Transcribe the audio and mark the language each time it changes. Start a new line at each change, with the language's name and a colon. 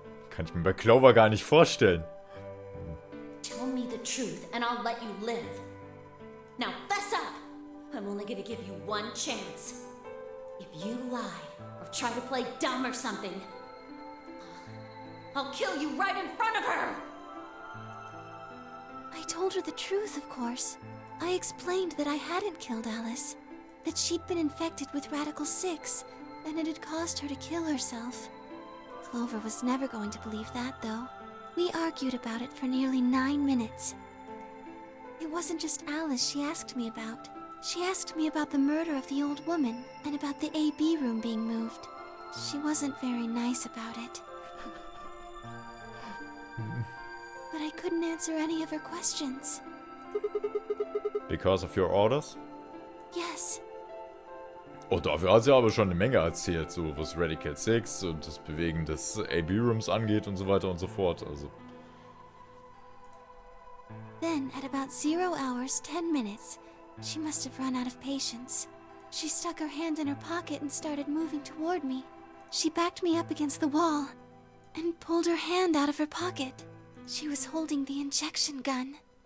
German: Kann ich mir bei Clover gar nicht vorstellen.
English: Tell me the truth and I'll let you live. Now fess up! I'm only gonna give you one chance. If you lie or try to play dumb or something, I'll kill you right in front of her! I told her the truth, of course. I explained that I hadn't killed Alice, that she'd been infected with Radical 6, and it had caused her to kill herself. Clover was never going to believe that, though. We argued about it for nearly 9 minutes. It wasn't just Alice she asked me about. She asked me about the murder of the old woman, and about the AB room being moved. She wasn't very nice about it. But I couldn't answer any of her questions. Because of your orders? Yes.
German: Oh, dafür hat sie aber schon eine Menge erzählt, so was Radical 6 und das Bewegen des AB-Rooms angeht und so weiter und so fort, also.
English: Then, at about 0 hours, 10 minutes, she must have run out of patience. She stuck her hand in her pocket and started moving toward me. She backed me up against the wall and pulled her hand out of her pocket. She was holding the injection gun.